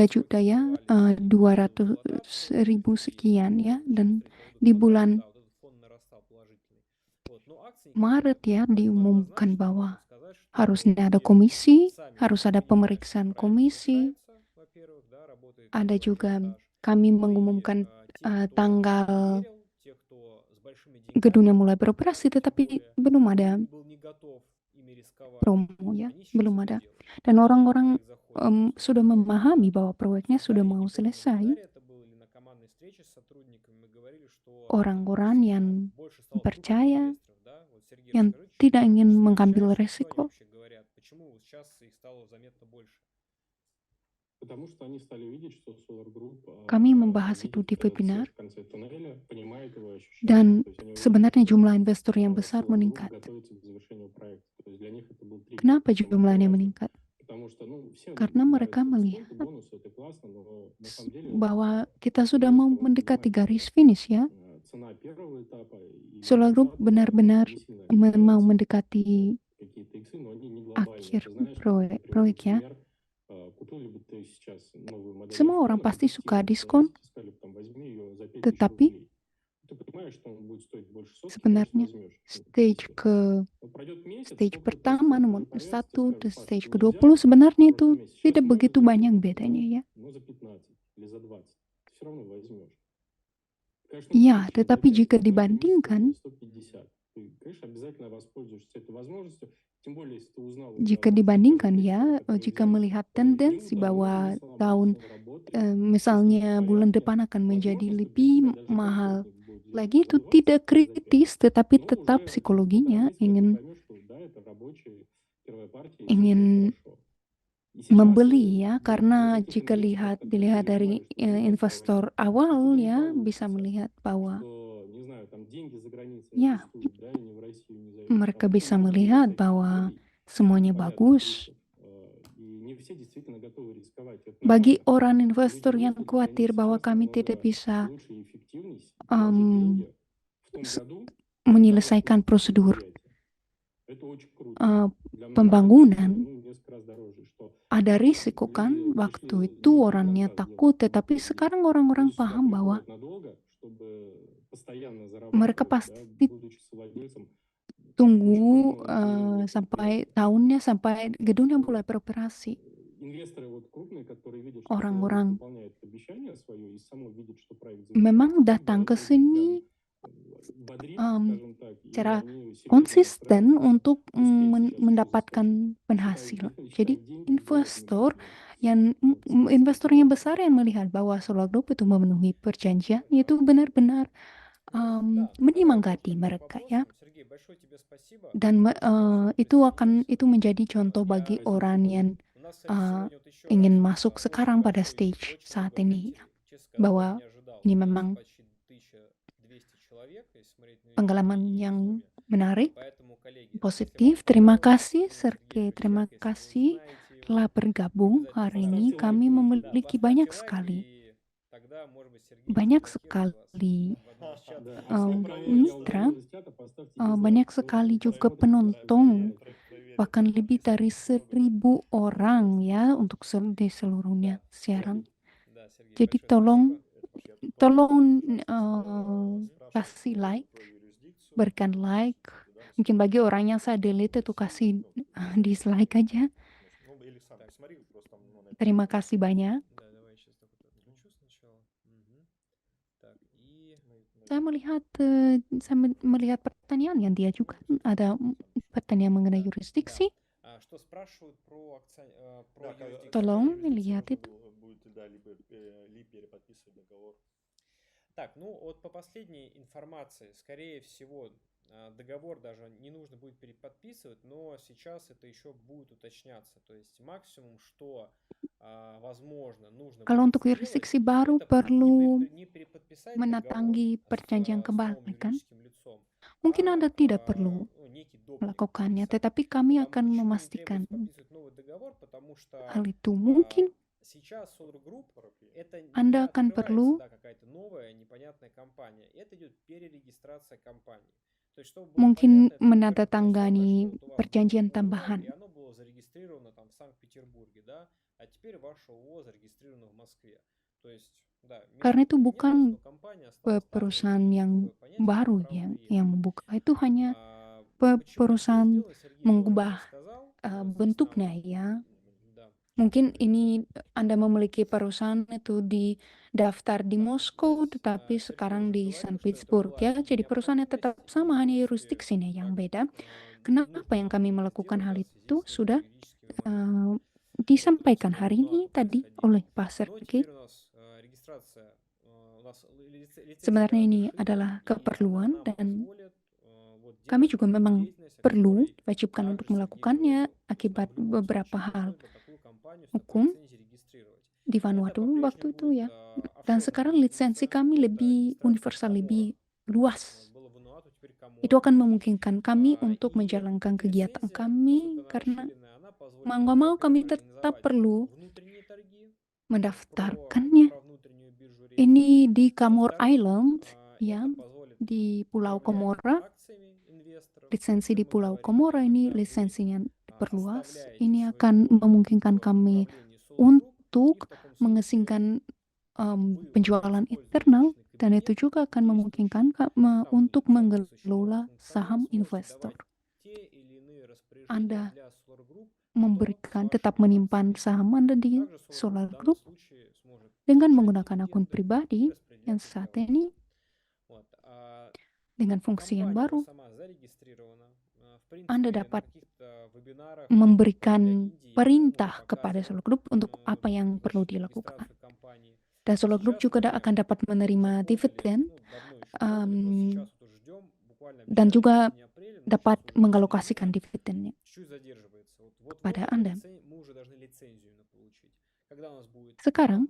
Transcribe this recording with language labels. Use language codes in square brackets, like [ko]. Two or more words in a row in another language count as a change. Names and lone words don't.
[ru] какие-то сроки [id] juta ya, [ru] назывались по поводу 200 эксплуатации, [id] ribu [ru] и [id] sekian ya, [ru] сейчас [id] dan [ru] при поводу [id] di [ru] эксплуатации, [id] bulan [ru] да, вот этот фон нарастал положительный. Вот, но акций никаких [id] Maret [ru] не было. [id] ya [ru] Поэтому [id] diumumkan [ru] однозначно можно [id] bahwa [ru] сказать, что [id] harusnya ada [ru] люди [id] komisi, [ru] сами [id] harus [ru] могут [id] ada [ru] принимать, что [id] pemeriksaan [ru] проект [id] komisi, [ru] запускается, во-первых, да, работает [id] ada [ru] первый [id] juga [ru] ажиотаж. [id] kami [ru] Ну и [id] mengumumkan [ru] те, кто [id] tanggal [ru] верил, те, кто с большими деньгами [id] gedungnya mulai [ru] покупал, [id] beroperasi, [ru] тем [id] tetapi [ru] более [id] belum ada [ru] и был не готов ими рисковать, [id] promo ya, [ru] они сейчас [id] belum [ru] это [id] ada. [ru] делают. [id] Dan [ru] И [id] orang-orang [ru] проект заходит. То есть [id] sudah memahami bahwa proyeknya sudah [ru] далее, [id] mau [ru] не помню, на [id] selesai. [ru] вебинаре это было или на командной встрече с сотрудниками, мы говорили, что [id] Orang-orang yang [ru] больше стало крупных [id] percaya, [ru] инвесторов, да? Вот Сергей, [id] yang [ru] расскажи чуть-чуть, [id] tidak ingin [ru] что [id] mengambil [ru] ощущаешь, что они [id] resiko. [ru] вообще говорят, почему вот сейчас их стало заметно больше? Потому что они стали видеть, что Solar Group [id] Kami membahas itu [ru] видит [id] di [ru] свет [id] webinar, [ru] в конце туннеля, понимает его, ощущает. [id] dan [ru] То есть они увидели, [id] sebenarnya [ru] что [id] jumlah investor yang besar [ru] Solar Group [id] meningkat. [ru] готовится к завершению проекта. То есть для них это был триггер. [id] Kenapa [ru] Самое [id] jumlahnya [ru] важное, [id] meningkat? [ru] потому что, ну, всем [id] Karena mereka [ru] нравятся [id] melihat [ru] дисконты, бонусы, это классно, но на самом деле [id] bahwa kita sudah mau [ru] инвестор, он [id] mendekati [ru] понимает, [id] garis [ru] что [id] finish ya. [ru] цена первого этапа и [id] Solar Group [ru] результат [id] benar-benar [ru] не сильно [id] mau [ru] отличаются. [id] mendekati [ru] Какие-то иксы, но они не глобальные. [id] akhir [ru] Ты знаешь, [id] proyek ya. [ru] например, купил ли бы ты сейчас новую модель [id] Semua orang [ru] iPhone, [id] pasti [ru] и [id] suka [ru] тебе [id] diskon, [ru] сказали, там, возьми ее за 5000 [id] tetapi [ru] рублей. Ты понимаешь, что он будет стоить больше сотки, конечно, [id] sebenarnya [ru] возьмешь. [id] stage [ru] Пройдет месяц, [id] stage [ru] опыт [id] pertama [ru] тестов [id] nomor [ru] твои появятся, [id] 1 [ru] тебе [id] dan [ru] скажут, Паш, [id] stage [ru] это нельзя, [id] ke-20 sebenarnya [ru] в [id] itu [ru] прошлом месяце. Сейчас [id] tidak [ru] ты можешь [id] begitu [ru] за [id] banyak [ru] 10, [id] bedanya ya. [ru] но за 15 или за 20. Ты все равно возьмешь. Конечно, [id] Iya, [ru] случае [id] tetapi [ru] за 5, [id] jika [ru] но это выше стоит [id] dibandingkan, [ru] за 150. Ты, конечно, обязательно воспользуешься этой возможностью. Тем более, если ты узнал уже [id] jika [ru] о тех [id] dibandingkan [ru] европейцах, [id] ya, [ru] которые [id] jika [ru] взяли [id] melihat [ru] к нему [id] tendensi [ru] там [id] bahwa [ru] много смыслов, [id] tahun [ru] все работает, все с ним [id] misalnya [ru] в [id] bulan [ru] порядке. [id] depan akan menjadi [ru] Возможно, что для [id] lebih [ru] тебя даже [id] mahal [ru] комфортнее будет взять [id] lagi, [ru] его [id] itu [ru] за 20, [id] tidak [ru] чем за 5. [id] kritis, tetapi [ru] Но [id] tetap [ru] уже через 1,5 [id] psikologinya [ru] месяца ты [id] ingin [ru] поймешь, что да, это рабочая первая партия, и все будет [id] ingin [ru] хорошо. И сейчас [id] membeli ya, [ru] для [id] karena [ru] этих [id] jika [ru] инвесторов, которые [id] dilihat dari [ru] переживали, что они не [id] investor [ru] получится, [id] awal [ru] что-то не [id] ya bisa [ru] получится, [id] melihat bahwa [ru] что, не знаю, там деньги за границей [id] ya [ru] отсутствуют, да, и ни в Россию не зайдут. [id] mereka [ru] Там [id] bisa [ru] много [id] melihat [ru] всяких [id] bahwa [ru] моделей, [id] semuanya [ru] понятных [id] bagus. [ru] рисков. И не все действительно готовы рисковать. Это [id] Bagi [ru] нормально. [id] orang [ru] Люди [id] investor yang [ru] рискуют, для них [id] khawatir bahwa [ru] сейчас [id] kami tidak [ru] намного [id] bisa [ru] лучше и эффективнее вложить деньги в том s- году, когда [id] menyelesaikan [ru] запустится [id] prosedur [ru] предприятие. Это очень круто. Для многих это, [id] pembangunan, [ru] ну, несколько раз дороже, что [id] ada risiko kan [ru] люди [id] waktu [ru] пришли [id] itu [ru] не до [id] orangnya [ru] конца [id] takut, [ru] сделать [id] tetapi [ru] бизнес. [id] sekarang orang-orang [ru] Люди сюда [id] paham bahwa [ru] приходят надолго, чтобы постоянно [id] mereka [ru] зарабатывать, да, [id] pasti [ru] будучи совладельцем очень [id] tunggu [ru] крупного инженерного [id] sampai [ru] предприятия. [id] tahunnya, sampai gedungnya mulai beroperasi. [ru] Инвесторы вот крупные, которые видят, что Solar Group [id] Orang-orang [ru] выполняет обещание свое и само видят, что проект [id] memang [ru] завершается, их [id] datang ke [ru] это прям [id] sini [ru] бодрит, em, скажем так, и [id] secara [ru] они серьезно [id] konsisten [ru] настраиваются [id] untuk [ru] успеть сейчас все заскочить. [id] mendapatkan [ru] Считают [id] penghasilan. [ru] деньги, [id] Jadi [ru] считают деньги, думают [id] investor [ru] недавно. [id] yang [ru] Вот спасибо [id] investor yang [ru] тебе. [id] besar yang melihat bahwa Solar Group itu memenuhi perjanjian itu benar-benar [ru] Да, ну давай [id] menyemangati [ru] перейдем к [id] mereka ya. [ru] вопросам. Сергей, большое тебе спасибо. [id] Dan [ru] Очень [id] itu [ru] интересная [id] itu [ru] беседа. [id] menjadi contoh bagi [ru] Я... [id] orang yang [ru] У нас, кстати, сегодня вот еще [id] ingin [ru] раз [id] masuk [ru] очень [id] sekarang pada [ru] большой эфир, [id] stage [ru] очень [id] saat [ru] много [id] ini, [ru] зрителей. Честно сказать, даже [id] bahwa [ru] не ожидал. [id] ini [ru] У нас [id] memang [ru] почти 1200 человек, если смотреть на [id] pengalaman [ru] YouTube и [id] yang [ru] в Zoom. [id] menarik, [ru] Поэтому, коллеги, если вам [id] positif. Terima [ru] понравилось [id] kasih [ru] общение с [id] Sergei, [ru] Сергеем [id] terima [ru] Пещерко, если вы [id] kasih [ru] не знаете его, [id] telah bergabung [ru] обязательно [id] hari ini. [ru] Поставьте лайк [id] Kami [ru] и да, [id] memiliki [ru] поставьте [id] banyak [ru] лайк, [id] sekali, [ru] и тогда, может быть, Сергей [id] banyak [ru] разблокирует вас [id] sekali [ru] в одном из чатов. Да, а uh, все проверят, [id] mitra, [ru] удалил из чата, поставьте дизлайк. [id] banyak [ru] Вот [id] sekali [ru] это [id] juga [ru] посмотрим, [id] penonton, [ru] Проверят, [id] bahkan [ru] да, [id] lebih dari [ru] подписывайтесь много, [id] 1.000 [ru] да. [id] orang ya untuk di seluruhnya [ru] Да, [id] siaran. [ru] да, Сергей, [id] Jadi [ru] большое [id] tolong [ru] спасибо. Это Паш, я тут пару [id] tolong [ru] вопросов смело спрашиваю [id] kasih [ru] про [id] like, [ru] твою юрисдикцию. [id] berikan like. [ru] Да, [id] Mungkin [ru] насколько [id] bagi orang yang saya [ru] в [id] delete itu [ru] России, [id] kasih [ru] ну, [id] dislike aja. [ru] ну, или сам посмотри, просто там, ну, на экране [id] Terima [ru] там [id] kasih banyak. [ru] Да, давай сейчас так вот отключу сначала. Мгм. Так, и... [id] Saya melihat pertanyaan yang dia juga ada pertanyaan mengenai [ru] Да, юрисдiksi. да. Что спрашивают про, про Да, юрисдикцию? [id] Tolong [ru] юрисдикции [id] lihat [ru] нужно [id] itu. [ru] будет, да, либо ли переподписывать договор. Так, ну вот по последней информации, скорее всего, договор даже не нужно будет переподписывать, но сейчас это еще будет уточняться. То есть максимум, что возможно, нужно [id] Kalau [ru] будет [id] untuk [ru] сделать, [id] jurisdiksi baru [ru] это [id] perlu [ru] не переподписать договор [id] menandatangani perjanjian [ru] с новым [id] kembali kan? [ru] юридическим лицом, [id] Mungkin Anda tidak perlu [ru] ну, некий договор [id] melakukannya, [ru] подписать. [id] tetapi kami akan [ru] Почему не [id] memastikan [ru] требуется подписывать новый договор? Потому что [id] hal itu. Mungkin [ru] сейчас Solar Group это не [id] Anda akan [ru] открывается, [id] perlu [ru] да, какая-то новая непонятная компания. Это идет перерегистрация компании. То есть, чтобы было [id] mungkin [ru] понятно, это, например, то же самое, [id] menandatangani [ru] что вот у вас было [id] perjanjian [ru] ООО, [id] tambahan. [ru] и оно было зарегистрировано там в Санкт-Петербурге, да, а теперь ваше ООО зарегистрировано в Москве. То есть, да, [id] Karena [ru] место [id] itu [ru] поменялось, [id] bukan [ru] но компания осталась та же, [id] perusahaan [ru] есть [id] yang [ru] такое понятие, как [id] baru [ru] право [id] yang [ru] преемства. [id] membuka, itu hanya [ru] Почему это было [id] perusahaan [ru] сделано, Сергей тоже [id] mengubah [ru] рассказал. Здесь [id] bentuknya [ru] нам, [id] ya. [ru] да, [id] Mungkin ini Anda memiliki perusahaan itu di daftar di [ru] так, [id] Moskow, [ru] то есть [id] tetapi [ru] Сергей [id] sekarang [ru] уже [id] di [ru] говорил, [id] Saint [ru] что это [id] Petersburg [ru] была [id] ya. Jadi perusahaannya [ru] необходимость, [id] tetap [ru] и [id] sama, hanya [ru] после [id] jurisdiksinya yang [ru] так [id] beda. [ru] нужно [id] Kenapa yang [ru] нам [id] kami [ru] было это [id] melakukan [ru] сделать, [id] hal [ru] да, в связи [id] itu [ru] с некоторыми [id] sudah [ru] юридическими моментами. Вот, то есть [id] disampaikan [ru] теперь [id] hari [ru] давно [id] ini [ru] это [id] tadi [ru] происходило. [id] oleh Pak [ru] Но [id] Sergei. [ru] теперь у нас регистрация, у нас лицензия [id] Sebenarnya ini [ru] разрешена, [id] adalah [ru] и она [id] keperluan [ru] нам [id] dan [ru] позволит вот [id] kami [ru] делать [id] juga memang [ru] деятельность, о [id] perlu [ru] которой [id] diwajibkan untuk [ru] также Сергей говорил. [id] melakukannya [ru] То есть нам [id] akibat [ru] в любом [id] beberapa [ru] случае [id] hal [ru] пришлось бы такую компанию с такой [id] hukum [ru] лицензией регистрировать. [id] di [ru] Это [id] Vanuatu waktu [ru] по-прежнему [id] itu [ru] будет [id] ya. Dan [ru] офшорная [id] sekarang lisensi [ru] юрисдикция, [id] kami [ru] это [id] lebih [ru] регистрация в [id] universal, [ru] Коморах. [id] lebih [ru] Вот, [id] luas. [ru] было Вануату, теперь [id] Itu [ru] Коморы. [id] akan memungkinkan kami untuk [ru] И [id] menjalankan [ru] эта [id] kegiatan [ru] лицензия, [id] kami [ru] поскольку она [id] karena [ru] расширенная, она позволит [id] mau [ru] нам, [id] nggak mau kami [ru] во-первых, [id] tetap [ru] организовать [id] perlu [ru] внутренние торги про [id] mendaftarkannya [ru] внутреннюю биржу рейс. [id] ini di Comore [ru] Во-вторых, [id] Island ya, [ru] это позволит [id] di Pulau [ru] управлять [id] Komora. [ru] акциями инвесторов, о [id] Lisensi [ru] чем [id] di [ru] мы [id] Pulau [ru] говорили. [id] Komora ini [ru] Когда вы [id] lisensinya diperluas. [ru] оставляете [id] Ini [ru] свои [id] akan [ru] коды [id] memungkinkan [ru] в [id] kami [ru] управлении Solar Group, и [id] untuk [ru] в таком случае [id] mengesingkan [ru] вы уже [id] penjualan [ru] используя [id] internal, [ru] личный [id] dan itu [ru] кабинет, [id] juga akan memungkinkan [ru] действующий, там [id] untuk [ru] соответствующий может [id] mengelola saham [ru] функционировать, сможете [id] investor. [ru] давать те или иные распоряжения [id] Anda [ru] для Solar Group, что с [id] memberikan, tetap [ru] вашими [id] menyimpan [ru] акциями. [id] saham Anda di [ru] Также Solar Group [id] Solar [ru] в данном [id] Group [ru] случае сможет [id] dengan [ru] получать [id] menggunakan akun [ru] дивиденды и [id] pribadi yang [ru] распределять их [id] saat [ru] для вас. [id] ini [ru] Вот. [id] dengan fungsi yang [ru] Компания [id] baru. [ru] уже сама зарегистрирована. В [id] Anda [ru] принципе, на [id] dapat [ru] каких-то вебинарах [id] memberikan [ru] для Индии мы [id] perintah [ru] можем [id] kepada [ru] показывать [id] Solar Group untuk apa yang perlu dilakukan. [ru] регистрацию компании. [id] Dan Solar Group [ru] Сейчас [id] juga [ru] мы [id] akan dapat [ru] уже [id] menerima [ru] подали, [id] dividen [ru] ну, давно еще подали, просто сейчас вот уже ждем, буквально [id] dan [ru] обещали в [id] juga [ru] середине апреля, но [id] dapat [ru] сейчас уже [id] mengalokasikan dividennya [ru] чуть-чуть задерживается. Вот [id] pada [ru] уже [id] Anda. [ru] мы уже должны лицензию получить. Когда у нас будет [id] Sekarang